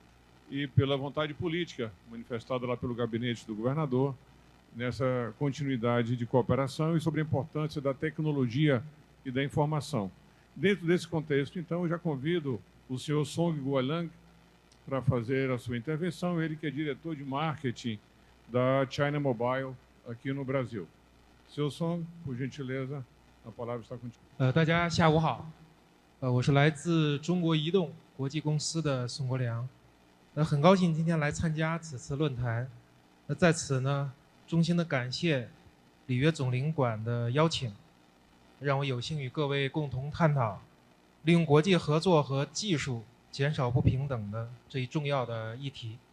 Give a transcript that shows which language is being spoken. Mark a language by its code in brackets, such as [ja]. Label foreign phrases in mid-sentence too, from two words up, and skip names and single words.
[pt] E pela vontade política manifestada lá pelo gabinete do governador, nessa continuidade de cooperação e sobre a importância da tecnologia e da informação. Dentro desse contexto, então, eu já convido o senhor Song Guolang para fazer a sua intervenção, ele que é diretor de marketing da China Mobile aqui no Brasil. Seu Song, por gentileza, a palavra está contigo. [zh] 大家下午好，我是来自中国移动国际公司的宋国良，很高兴今天来参加此次论坛。在此呢，衷心的感谢里约总领馆的邀请，让我有幸与各位共同探讨利用国际合作和技术减少不平等的这一重要的议题。